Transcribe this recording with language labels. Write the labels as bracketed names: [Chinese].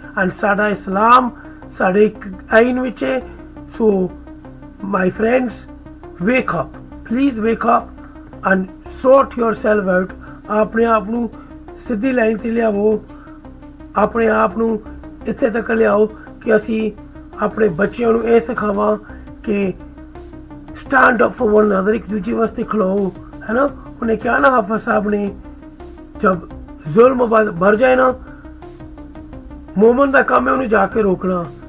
[Punjabi] and ਸਾਡਾ ਇਸਲਾਮ ਸਾਡੇ ion ਵਿੱਚ ਹੈ। [English] so my friends, wake up, please wake up and sort yourself out। [Punjabi] ਆਪਣੇ ਆਪ ਨੂੰ ਸਿੱਧੀ ਲਾਈਨ ਤੇ ਲਿਆਵੋ, ਆਪਣੇ ਆਪ ਨੂੰ ਇੱਥੇ ਤੱਕ ਲਿਆਓ ਕਿ ਅਸੀਂ ਆਪਣੇ ਬੱਚਿਆਂ ਨੂੰ ਇਹ ਸਿਖਾਵਾਂ ਕਿ [English] stand up for one another, [Punjabi] ਇੱਕ ਦੂਜੇ ਵਾਸਤੇ ਖਲੋਓ, ਹੈ ਨਾ। ਉਹਨੇ ਕਿਹਾ ਨਾ ਹਾਫਿਜ਼ ਸਾਹਿਬ ਨੇ, ਜਬ ਜ਼ੁਲਮ ਭਰ ਜਾਏ ਨਾ ਮੋਮਨ ਦਾ ਕੰਮ ਹੈ ਉਹਨੂੰ ਜਾ ਕੇ ਰੋਕਣਾ।